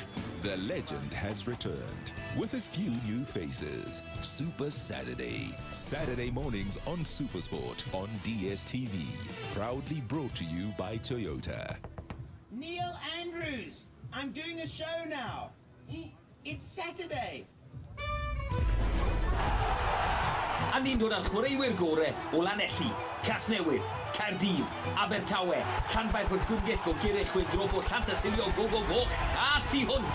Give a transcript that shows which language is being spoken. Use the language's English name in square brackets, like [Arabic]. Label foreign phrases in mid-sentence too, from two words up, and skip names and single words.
[English] The legend has returned with a few new faces. Super Saturday. Saturday mornings on Supersport on DSTV. Proudly brought to you by Toyota. Neil Andrews, I'm doing a show now. It's Saturday. [Welsh] A ni'n dod â'r chwaraewyr gorau o Lanelli, Casnewydd, Caerdydd, Abertawe, Llanfair Pwllgwyngyll, Gogerych, Chwyldrop o Llantysilio, Gogo Goch, a Thu Hwnt.